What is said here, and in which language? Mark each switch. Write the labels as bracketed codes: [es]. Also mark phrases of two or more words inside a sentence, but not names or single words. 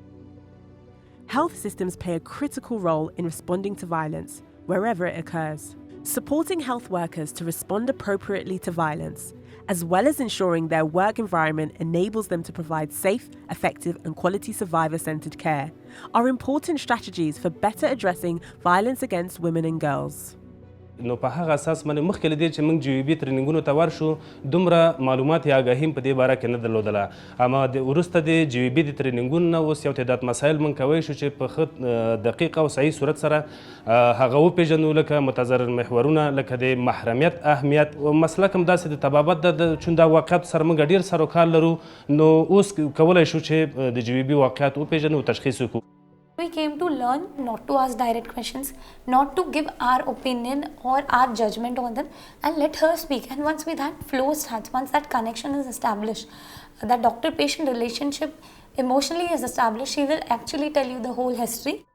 [en] Health systems play a critical role in responding to violence, wherever it occurs. Supporting health workers to respond appropriately to violence, as well as ensuring their work environment enables them to provide safe, effective and quality survivor-centred care, are important strategies for better addressing violence against women and girls. [ps] نو په هغه اساس باندې مخکې له دې چې موږ جی وي بي ټریننګونو ته ورشو دومره معلومات یا آګاهي په دې باره کې نه درلودله اما وروسته د جی وي بي د ټریننګونو نه اوس یو تعداد مسایل موږ کوی شو چې په ښه دقیق او صحیح صورت سره هغه وپېژنو لکه متضرر محورونه لکه د محرمیت اهمیت مسلک هم داسې د طبابت د چون دا واقعیاتو سره موږ ډېر سر و کار لرو نو اوس کولی شو چې د جی وي بي واقعیات وپېژنو او تشخیص وکړو. [en] We came to learn not to ask direct questions, not to give our opinion or our judgment on them, and let her speak. And once that flow starts, once that connection is established, that doctor-patient relationship emotionally is established, she will actually tell you the whole history.